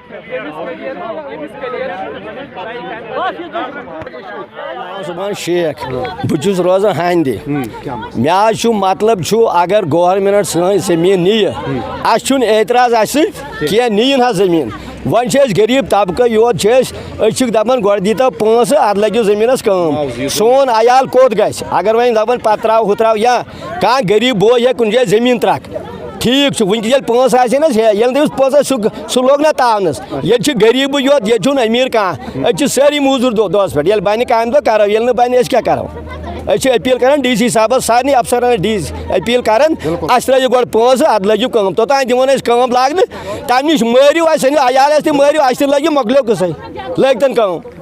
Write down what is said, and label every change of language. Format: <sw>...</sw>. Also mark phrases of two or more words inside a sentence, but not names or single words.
<ks>صبح شیخ بہت روزان ہاندی مے مطلب اگر گورمنٹ سن زمین نی اس اعتراض اس کی نین ہا زمین ون غریب طبقہ یوت دپان گۄڈٕ دیٖتو پونٛسہٕ ادٕ لگیو زٔمیٖنس کٲم سون عیال کوٚت گژھِ اگر وۄنۍ دپان پتہٕ ترٛاو ہُہ ترٛاو یا کانٛہہ غریب بوے ہیٚکہِ کُنہِ جایہِ زٔمیٖن ترٛکھ ٹھیٖک ونکس ییٚلہِ پونٛسہٕ آسہِ نہ ییٚلہِ تٔمِس پونٛسہٕ سُہ لوٚگ نہ تاونس ییٚتہِ چھُ غریٖبٕے یوت ییٚتہِ چھُنہٕ أمیٖر کانٛہہ أسۍ چھِ سٲری موٗزوٗر دۄہس پٮ۪ٹھ ییٚلہِ بنہِ کامہِ دۄہ کرو ییٚلہِ نہٕ بنہِ أسۍ کیٛاہ کرو أسۍ چھِ أپیٖل کران ڈی سی صاحبس سارنٕے افسرن أپیٖل کران اَسہِ ترٲیِو گۄڈٕ پونٛسہٕ اَدٕ لٲگِو کٲم توٚتانۍ دِمون أسۍ کٲم لاگنہٕ تَمہِ نِش مٲرِو اَسہِ سٲنِس عیالس تہِ مٲرِو اَسہِ تہِ لٲگِو مۄکلیو قٕصے لٲگتن کٲم</ks>